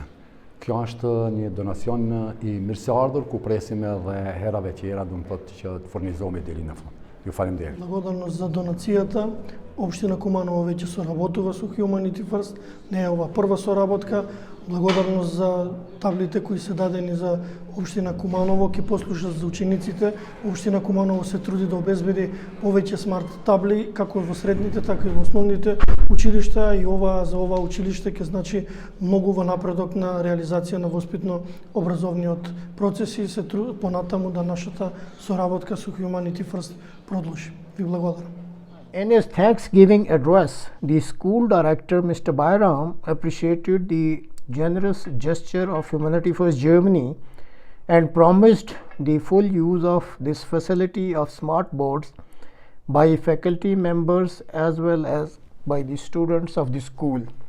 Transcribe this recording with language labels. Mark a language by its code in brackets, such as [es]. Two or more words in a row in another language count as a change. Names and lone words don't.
[sq] Kjo është një donacion i mirëseardhur ku presim edhe herave tjera, do të thotë që të furnizohemi deri në fund. Ju faleminderit. [mk] Благодарност за донацијата. Општина Куманово веќе соработува со Humanity First. Не е ова прва соработка. Благодарност за таблите кои се дадени за Општина Куманово ќе послужат за учениците. Општина Куманово се труди да обезбеди повеќе смарт табли како во средните, така и во основните училишта, и за ова училиште ќе значи многу во напредок на реализација на воспитно-образовниот процес и се понатаму да нашата соработка со Humanity First продолжи. Ви благодарам. [en] In his Thanksgiving address, the school director, Mr. Bayram, appreciated the generous gesture of Humanity First Germany and promised the full use of this facility of smart boards by faculty members as well as by the students of the school.